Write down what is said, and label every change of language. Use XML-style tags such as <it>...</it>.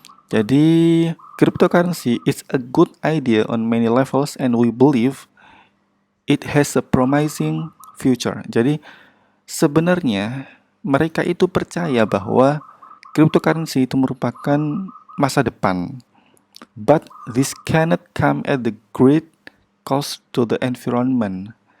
<en>Jadi, cryptocurrency is a good idea on many levels and we believe it has a promising future.</en> <id>Jadi, sebenarnya mereka itu percaya bahwa cryptocurrency itu merupakan masa depan.</id> <en>But this cannot come at the great cost to the environment.</en>